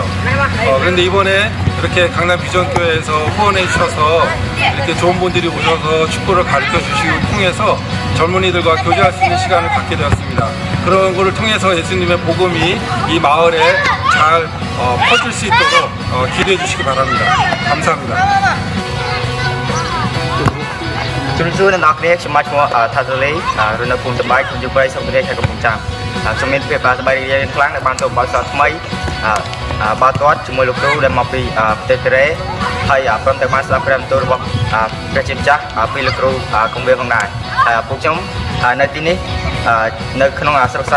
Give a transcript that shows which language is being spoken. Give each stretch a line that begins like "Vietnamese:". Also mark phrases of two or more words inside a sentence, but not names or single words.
Korean: 그런데 이번에 이렇게 강남 비전교회에서 후원해 주셔서 이렇게 좋은 분들이 오셔서 축구를 가르쳐 주시고 통해서 젊은이들과 교제할 수 있는 시간을 갖게 되었습니다. 그런 것을 통해서 예수님의 복음이 이 마을에 잘 퍼질 수 있도록 기도해 주시기 바랍니다. 감사합니다.
Khmer: ជំរាបសួរអ្នកនរគ្នាខ្ញុំមកឈ្មោះថាសលីរនៅភូមិតបាយខ្ញុំอยู่ប្រៃសុខវិរិយខេត្តកំពង់ចាមខ្ញុំមានភាពសប្បាយរីករាយខ្លាំងដែលបានចូលបទពិសោធន៍ថ្មីបាល់ទាត់ជាមួយលោកគ្រូដែលមកពីប្រទេសកូរ៉េហើយព្រមទាំងបានស្ដាប់ព្រះបន្ទូលរបស់ព្រះជាម្ចាស់ពីលោកគ្រូកុំវាផងដែរហើយពួកខ្ញុំនៅទីនេះនៅក្នុងស្រុកខ្សែ